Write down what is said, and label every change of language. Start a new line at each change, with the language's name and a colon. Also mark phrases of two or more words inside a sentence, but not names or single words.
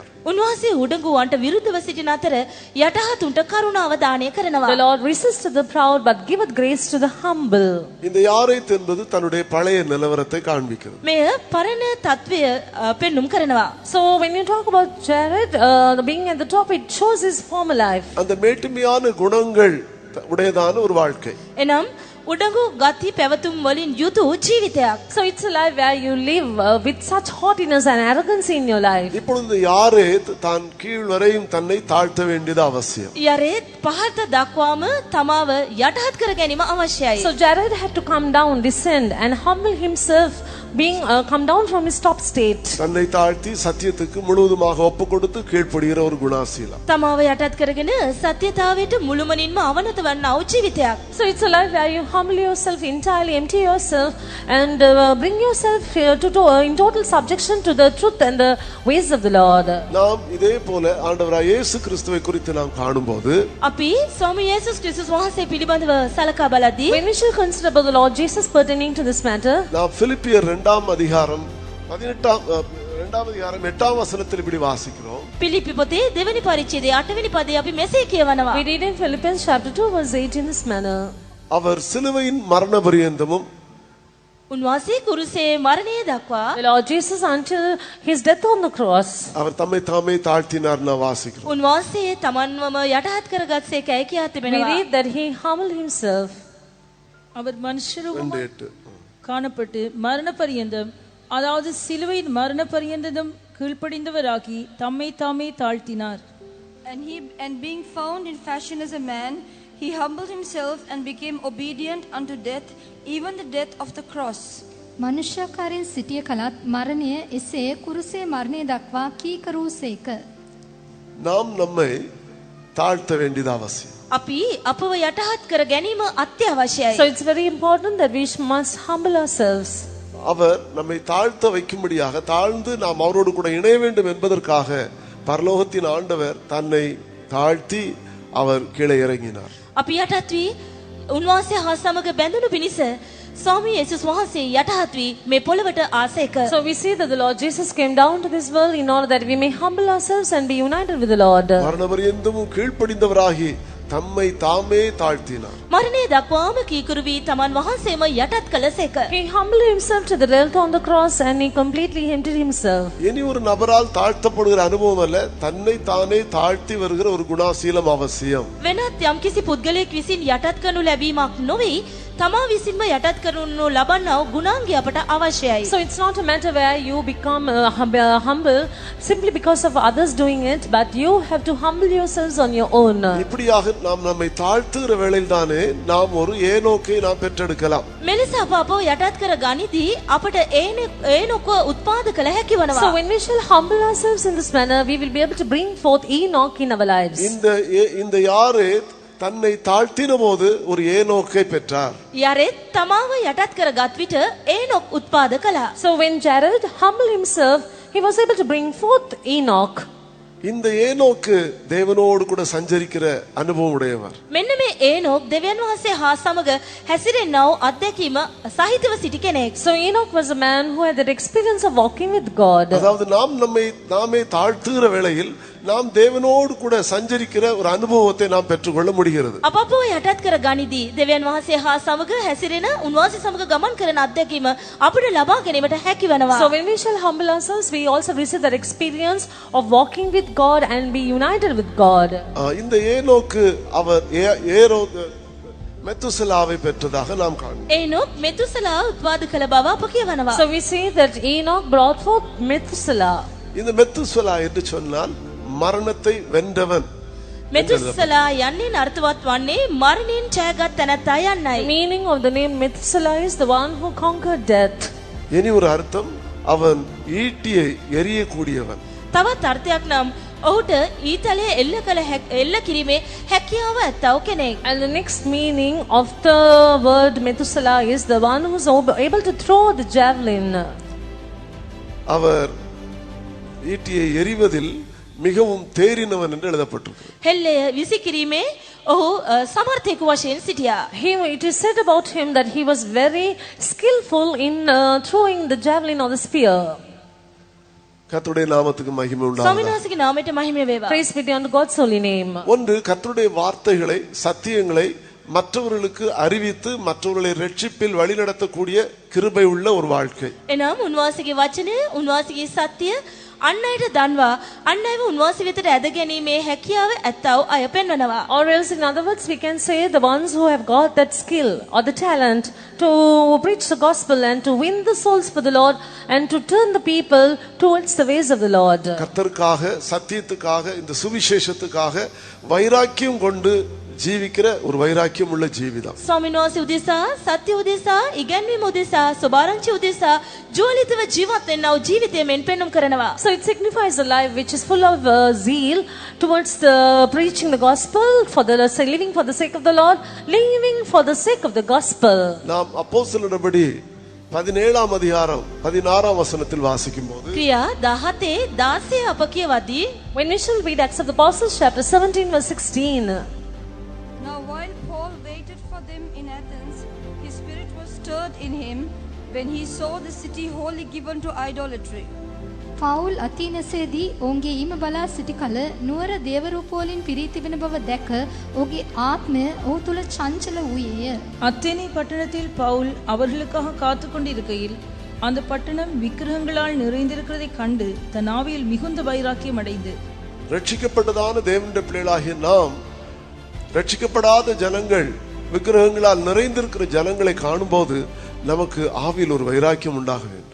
Sinhala: උන්වහන්සේ උඩඟුවන්ට විරුද්ධව සිටින අතර යටහතුන්ට කරුණාව දානය කරනවා.
English: The Lord resisteth the proud but giveth grace to the humble.
Tamil: இந்த யாரேத் என்பது தன்னுடைய பழைய நிலவரத்தை காண்பிக்கிறது.
Sinhala: මෙය පරණ තත්වය පෙන්눔 කරනවා.
English: So when you talk about Jared being at the top, it shows his former life.
Tamil: அந்த மேட்டுமையான குணங்கள் உடையதான ஒரு வாழ்க்கை.
Sinhala: එනම් උඩඟු ගති පැවතුම් වලින් යුතු ජීවිතයක්.
English: So it's a life where you live with such haughtiness and arrogancy in your life.
Tamil: இப்பொழுது யாரேத் தான் கீழ் வரையும் தன்னை தாழ்த்த வேண்டியது அவசியம்.
Sinhala: යරේත් පහත දක්වාම තමාව යටහත් කර ගැනීම අවශ්‍යයි.
English: So Jared had to come down, descend, and humble himself, being come down from his top state.
Tamil: தன்னை தாழ்த்தி சத்தியத்துக்கு முழுவதுமாக ஒப்பு கொடுத்து கீழ்ப்படுகிற ஒரு குணாசீலம்.
Sinhala: තමාව යටත් කරගෙන සත්‍යතාවයට මුළුමනින්ම අවනත වන්නා වූ ජීවිතයක්.
English: So it's a life where you humble yourself entirely, empty yourself, and bring yourself in total subjection to the truth and the ways of the Lord.
Tamil: நாம் இதே போல ஆண்டவராகிய இயேசு கிறிஸ்துவை குறித்து நாம் காணும்போது
Sinhala: අපි ස්වාමී යේසුස් ක්‍රිස්තුස් වහන්සේ පිළිබඳව සලකා බලද්දී
English: When we shall consider about the Lord Jesus pertaining to this matter,
Tamil: நாம் பிலிப்பியர் 2 அதிகாரம் 8 வசனத்தில் இப்படி வாசிக்கிறோம்.
Sinhala: පිලිපි පොතේ දෙවෙනි පරිච්ඡේදයේ 8 වෙනි පදයේ අපි මෙසේ කියවනවා.
English: we read in Philippians chapter 2 verse 8 in this manner.
Tamil: அவர் சிலுவையின் மரண பரியந்தமும்
Sinhala: උන්වහන්සේ කුරුසේ මරණය දක්වා
English: The Lord Jesus until his death on the cross,
Tamil: அவர் தம்மை தாமே தாழ்த்தினார் நான் வாசிக்கிறோம்.
Sinhala: උන්වහන්සේ තමන්වම යටහත් කරගත්සේකයි කියා
English: we
Sinhala: තිබෙනවා.
English: read that he humbled himself.
Tamil: அவர் மனுஷரூபமாக 2:8. காணப்பட்டு மரண பரியந்தம், அதாவது சிலுவையின் மரண பரியந்தம் கீழ்ப்படிந்தவராகி தம்மை தாமே தாழ்த்தினார்.
English: And being found in fashion as a man, he humbled himself and became obedient unto death, even the death of the cross.
Sinhala: මනුෂ්‍යාකාරයෙන් සිටිය කලත් මරණය එසේ කුරුසේ මරණය දක්වා කීකරූසේක.
Tamil: நாம் நம்மை தாழ்த்த வேண்டியது அவசியம்.
Sinhala: අපි අපව යටහත් කර ගැනීම අත්‍යවශ්‍යයි.
English: So it's very important that we must humble ourselves.
Tamil: அவர் நம்மை தாழ்த்த வைக்கும்படியாக தாழ்ந்து நாம் அவரோடு கூட இணைய வேண்டும் என்பதற்காக பரலோகத்தின் ஆண்டவர் தன்னை தாழ்த்தி அவர் கீழே இறங்கினார்.
Sinhala: අපි යටත් වී උන්වහන්සේ හා සමග බැඳුණු පිණිස ස්වාමී යේසුස් වහන්සේ යටහත් වී මේ පොළවට ආසේක.
English: So we see that the Lord Jesus came down to this world in order that we may humble ourselves and be united with the Lord.
Tamil: மரண பரியந்தமும் கீழ்ப்படிந்தவராகி தம்மை தாமே தாழ்த்தினார்.
Sinhala: මරණය දක්වාම කීකරු වී තමන් වහන්සේම යටත් කළසේක.
English: He humbled himself to the death on the cross and he completely emptied himself.
Tamil: இனி ஒரு நபரால் தாழ்த்தப்படுகிற அனுபவம் அல்ல, தன்னை தானே தாழ்த்தி வருகிற ஒரு குணாசீலம் அவசியம்.
Sinhala: වෙනත් යම්කිසි පුද්ගලයෙක් විසින් යටත් කරනු ලැබීමක් නොවේ, තමා විසින්ම යටත් කරනු ලබන්නා වූ ගුණාංගය අපට අවශ්‍යයි.
English: So it's not a matter where you become humble simply because of others doing it, but you have to humble yourselves on your own.
Tamil: இப்படியாக நாம் நம்மை தாழ்த்துகிற வேளையில் தானே நாம் ஒரு ஏனோக்கை நாம் பெற்றெடுக்கலாம்.
Sinhala: මෙලෙස අපව යටත් කර ගනිදී අපට ඒනොක උත්පාද කළ හැකි වනවා.
English: So when we shall humble ourselves in this manner, we will be able to bring forth Enoch in our lives.
Tamil: இந்த யாரே தன்னை தாழ்த்தின போது ஒரு ஏனோக்கை பெற்றார்.
Sinhala: යරෙත් තමාව යටත් කර ගත් විට ඒනොක් උත්පාද කළා.
English: So when Jared humbled himself, he was able to bring forth Enoch.
Tamil: இந்த ஏனோக்கு தேவனோடு கூட சஞ்சரிக்கிற அனுபவம் உடையவர்.
Sinhala: මෙන්න මේ ඒනොක් දෙවියන් වහන්සේ හා සමග හැසිරෙන්නා වූ අත්දැකීම සහිතව සිටි කෙනෙක්.
English: So Enoch was a man who had that experience of walking with God.
Tamil: அதாவது நாம் நம்மை நாமே தாழ்த்துகிற வேளையில் நாம் தேவனோடு கூட சஞ்சரிக்கிற ஒரு அனுபவத்தை நாம் பெற்றுக்கொள்ள முடிகிறது.
Sinhala: අපව යටත් කර ගනිදී දෙවියන් වහන්සේ හා සමග හැසිරෙන උන්වහන්සේ සමග ගමන් කරන අත්දැකීම අපිට ලබා ගැනීමට හැකි වෙනවා.
English: So when we shall humble ourselves, we also receive that experience of walking with God and be united with God.
Tamil: இந்த ஏனோக்கு அவர் மெத்துசலாவை பெற்றதாக நாம் காண்கிறோம்.
Sinhala: ඒනොක් මෙතුසලා උත්පාද කළ බව අප කියවනවා.
English: So we see that Enoch brought forth Methuselah.
Tamil: இந்த மெத்துசலா என்று சொன்னால் மரணத்தை வென்றவன்.
Sinhala: මෙතුසලා යන්නේ අර්ථවත් වන්නේ මරණයෙන් ජයගත් තැනැත්තා
English: The
Sinhala: යන්නයි.
English: meaning of the name Methuselah is the one who conquered death.
Tamil: இனி ஒரு அர்த்தம், அவன் ஈட்டியை எரியக்கூடியவன்.
Sinhala: තවත් අර්ථයක් නම් ඔහුට ඊතලයේ එල්ල කිරීමේ හැකියාව ඇත්තව කෙනෙක්.
English: And the next meaning of the word Methuselah is the one who is able to throw the javelin.
Tamil: அவர் ஈட்டியை எறிவதில் மிகவும் தேறினவன் என்று எழுதப்பட்டிருக்கிறது.
Sinhala: හෙල්ලය විසි කිරීමේ ඔහු සමර්ථයෙකු වශයෙන් සිටියා.
English: It is said about him that he was very skillful in throwing the javelin or the spear.
Tamil: கர்த்தருடைய நாமத்துக்கு மகிமை உண்டாவதாக.
Sinhala: ස්වාමීන් වහන්සේගේ නාමයට මහිම වේවා.
English: Praise be unto God's holy name.
Tamil: ஒன்று, கர்த்தருடைய வார்த்தைகளை சத்தியங்களை மற்றவர்களுக்கு அறிவித்து மற்றவர்களை ரட்சிப்பில் வழிநடத்தக்கூடிய கிருபை உள்ள ஒரு வாழ்க்கை.
Sinhala: එනම් උන්වහන්සේගේ වචනය උන්වහන්සේගේ සත්‍ය අන් අයට දන්වා අන් අයව උන්වහන්සේ වෙතට ඇද ගැනීමේ හැකියාව ඇත්තව අය පෙන්වනවා.
English: Or else in other words we can say the ones who have got that skill or the talent to preach the gospel and to win the souls for the Lord and to turn the people towards the ways of the Lord.
Tamil: கர்த்தருக்காக சத்தியத்துக்காக இந்த சுவிசேஷத்துக்காக வைராக்கியம் கொண்டு ජීවිකර ஒரு வைராக்கியம் உள்ள ජීවිතம்.
Sinhala: ස්වාමීන් වහන්සේ උදෙසා සත්‍ය උදෙසා ඉගැන්වීම උදෙසා සුභාරංචි උදෙසා ජීවිතව ජීවත් වෙනා වූ ජීවිතය මෙන් පෙන්වුම් කරනවා.
English: So it signifies a life which is full of zeal towards the preaching the gospel, for the living for the sake of the Lord, living for the sake of the gospel.
Tamil: நாம் அப்போஸ்தலர்படி 17ஆம் அதிகாரம் 16ஆம் வசனத்தில் வாசிக்கும்போது
Sinhala: ක්‍රියා 17 16 අප කියවදී
English: When we shall read Acts of the Apostles chapter 17 verse 16. Now while Paul waited for them in Athens, his spirit was stirred in him when he saw the city wholly given to idolatry.
Sinhala: පවුල් අතීනසේදී ඔවුන්ගේ ඊම බලා සිටි කල නුවර දේවරූපවලින් පිරී තිබෙන බව දැක ඔහුගේ ආත්මය ඔහු තුල චංචල වූයේය.
Tamil: அத்தேனே பட்டணத்தில் பவுல் அவர்களுக்காக காத்து கொண்டிருக்கையில் அந்த பட்டணம் விக்கிரகங்களால் நிறைந்திருக்கிறதை கண்டு தன் ஆவியில் மிகுந்த வைராக்கியம் அடைந்து, ரட்சிக்கப்பட்டதான தேவனுடைய பிள்ளைகளாகிய நாம் ரட்சிக்கப்படாத ஜனங்கள் விக்கிரகங்களால் நிறைந்திருக்கிற ஜனங்களை காணும்போது நமக்கு ஆவியில் ஒரு வைராக்கியம் உண்டாக வேண்டும்.